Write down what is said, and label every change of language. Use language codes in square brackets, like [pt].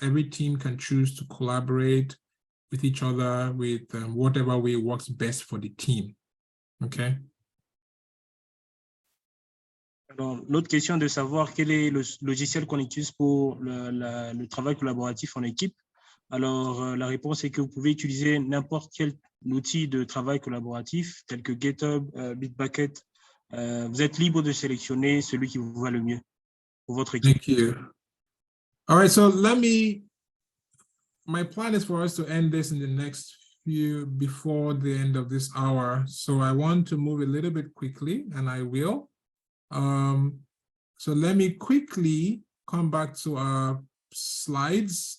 [en] Every team can choose to collaborate with each other with whatever way works best for the team. Okay. [fr] Alors, l'autre question est de savoir quel est le logiciel qu'on utilise pour le travail collaboratif en équipe. Alors, la réponse est que vous pouvez utiliser n'importe quel outil de travail collaboratif, tel que GitHub, Bitbucket. Vous êtes libre de sélectionner celui qui vous va le mieux pour votre équipe. [en] Thank you. All right, so my plan is for us to end this in the next few, before the end of this hour. So I want to move a little bit quickly, and I will. So let me quickly come back to our slides.